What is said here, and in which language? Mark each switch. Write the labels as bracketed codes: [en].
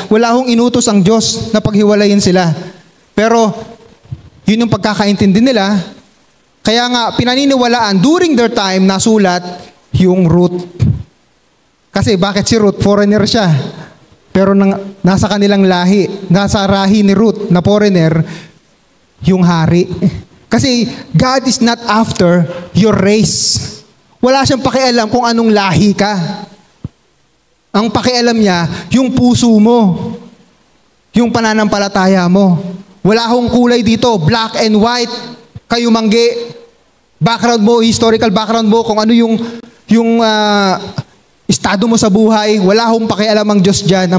[tl] Wala akong inutos ang Diyos na paghiwalayin sila. Pero, yun yung pagkakaintindi nila. Kaya nga, pinaniniwalaan, during their time, nasulat yung Ruth. Kasi bakit si Ruth? Foreigner siya. Pero nasa kanilang lahi, nasa rahi ni Ruth na foreigner, yung hari. [en] Kasi God is not after your race. [tl] Wala siyang pakialam kung anong lahi ka. Ang pakialam niya, yung puso mo. Yung pananampalataya mo. Wala akong kulay dito, black and white, kayumanggi. Background mo, historical background mo, kung ano yung estado mo sa buhay, wala akong pakialam ang Diyos dyan.